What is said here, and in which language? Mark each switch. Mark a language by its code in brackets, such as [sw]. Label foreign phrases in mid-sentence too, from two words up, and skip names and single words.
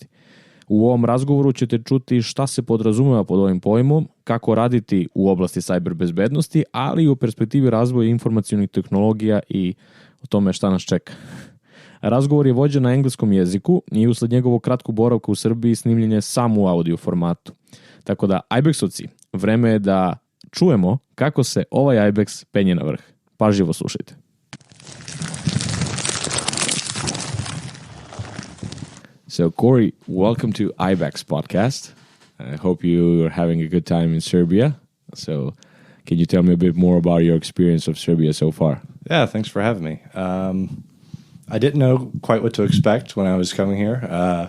[sr] U ovom razgovoru ćete čuti šta se podrazumeva pod ovim pojmom, kako raditi u oblasti cyber bezbednosti, ali i u perspektivi razvoja informacionih tehnologija i o tome šta nas čeka. Razgovor je vođen na engleskom jeziku i usled njegovog kratkog boravka u Srbiji snimljen je samo u audio formatu. Tako da, Ibex-ovci, vreme je da čujemo kako se ovaj Ibex penje na vrh. Pažljivo slušajte. [en] So, Corey, welcome to Ibex podcast. I hope you are having a good time in Serbia. So, can you tell me a bit more about your experience of Serbia so far? Yeah, thanks for having me. I didn't know quite what to expect when I was coming here.